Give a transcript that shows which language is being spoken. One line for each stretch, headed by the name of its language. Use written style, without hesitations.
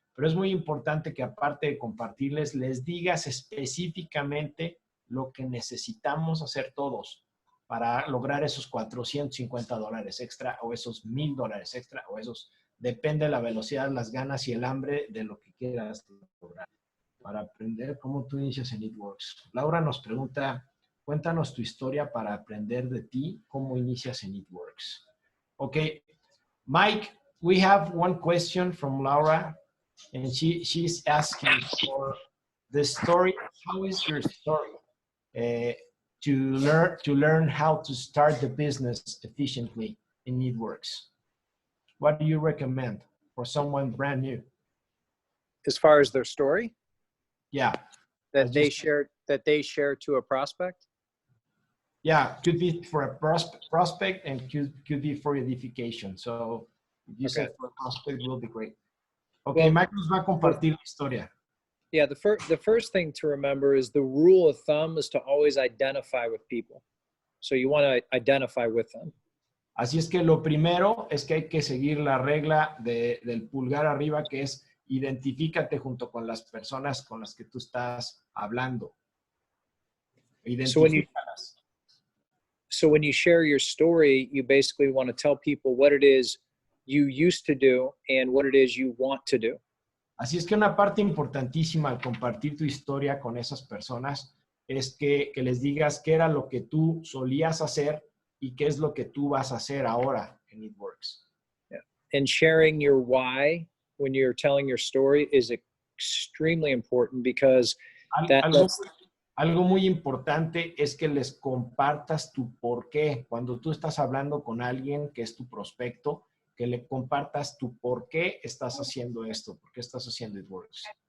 Spanish: Pero es muy importante que aparte de compartirles, les digas específicamente lo que necesitamos hacer todos para lograr esos $450 extra o esos $1,000 extra o esos, depende de la velocidad, las ganas y el hambre de lo que quieras lograr. Para aprender cómo tú inicias en It-Works. Laura nos pregunta, cuéntanos tu historia para aprender de ti, cómo inicias en It-Works.
English: Okay, Mike, we have one question from Laura. And she's asking for the story. How is your story to learn how to start the business efficiently in It-Works? What do you recommend for someone brand new? As far as their story? Yeah. That they share to a prospect? Yeah, could be for a prospect and could be for edification. So if you say for a prospect, will be great.
Spanish: Okay, Mike nos va a compartir la historia.
English: Yeah, the first thing to remember is the rule of thumb is to always identify with people. So you want to identify with them.
Spanish: Así es que lo primero es que hay que seguir la regla del pulgar arriba, que es identifícate junto con las personas con las que tú estás hablando. Identifícalas.
English: So when you share your story, you basically want to tell people what it is you used to do and what it is you want to do.
Spanish: Así es que una parte importantísima al compartir tu historia con esas personas es que les digas qué era lo que tú solías hacer y qué es lo que tú vas a hacer ahora en It-Works.
English: Yeah. And sharing your why when you're telling your story is extremely important because
Spanish: algo muy importante es que les compartas tu por qué. Cuando tú estás hablando con alguien que es tu prospecto, que le compartas tu por qué estás haciendo esto, por qué estás haciendo It-Works.